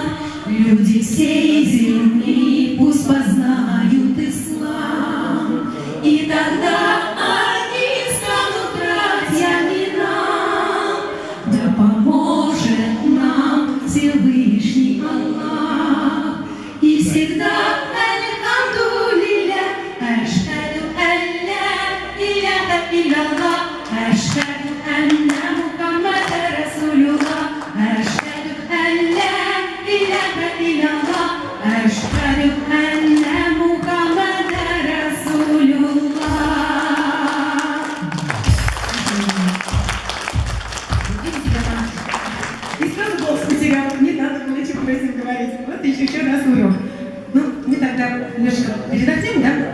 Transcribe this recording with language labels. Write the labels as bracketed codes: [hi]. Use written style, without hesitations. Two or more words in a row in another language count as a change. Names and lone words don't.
[ru] Люди всей земли пусть познают ислам, и тогда они станут братьями нам. Да поможет нам Всевышний Аллах, и всегда альхамдулилля. [ar] أشهد أن لا إله إلا الله، أشهد أن محمدا رسول الله، أشهد أن لا إله إلا الله، أشهد أن محمدا رسول الله. [ru] И сразу голос потерял, не надо было ничего про это говорить. Вот еще раз урок. Ну, мы тогда немножко передадим, да?